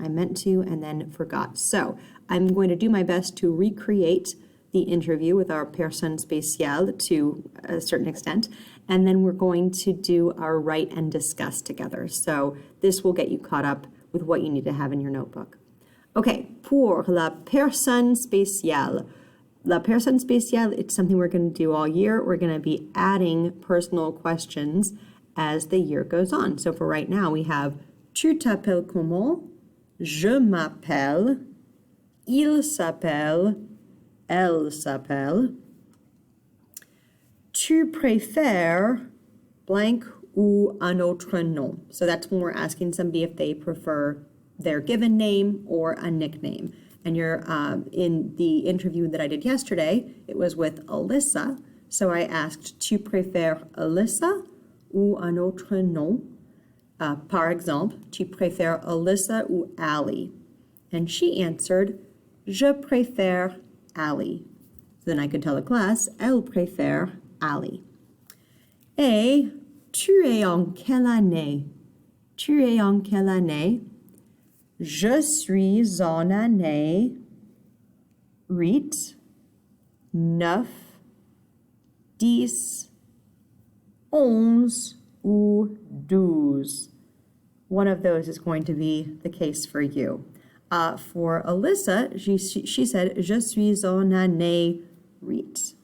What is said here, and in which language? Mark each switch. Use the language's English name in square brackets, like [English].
[English] I meant to and then forgot. So I'm going to do my best to recreate the interview with our Personne Spéciale to a certain extent, and then we're going to do our Write and Discuss together. So this will get you caught up with what you need to have in your notebook. [French] Okay, pour la Personne Spéciale. [English] La Personne Spéciale, it's something we're going to do all year. We're going to be adding personal questions as the year goes on. So for right now, we have [French] Tu t'appelles comment? Je m'appelle. Il s'appelle. Elle s'appelle. Tu préfères blank ou un autre nom? [English] So that's when we're asking somebody if they prefer their given name or a nickname. And you're in the interview that I did yesterday, it was with Allyssa. So I asked, [French] Tu préfères Allyssa ou un autre nom? Par exemple, Tu préfères Allyssa ou Ally? [English] And she answered, [French] Je préfère Ally. [English] So then I could tell the class, [French] Elle préfère Ally. Et tu es en quelle année? Tu es en quelle année? Je suis en année 8, 9, 10, 11 ou 12. [English] One of those is going to be the case for you. For Allyssa, she said, [French] Je suis en année 8.